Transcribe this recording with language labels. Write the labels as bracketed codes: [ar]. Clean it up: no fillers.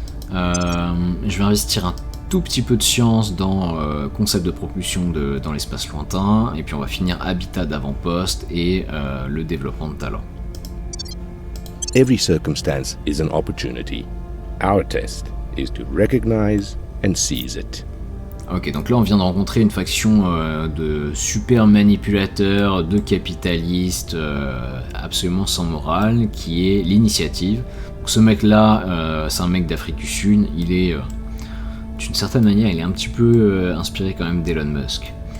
[fr] Je vais investir un tout petit peu de science dans concept de propulsion dans l'espace lointain, et puis on va finir habitat d'avant-poste et le développement de talent. [en] Every circumstance is an opportunity. Our test is to recognize and seize it. [fr] Ok, donc là on vient de rencontrer une faction de super manipulateurs, de capitalistes absolument sans morale, qui est l'Initiative. Donc ce mec là, c'est un mec d'Afrique du Sud, il est d'une certaine manière, il est un petit peu inspiré quand même d'Elon Musk.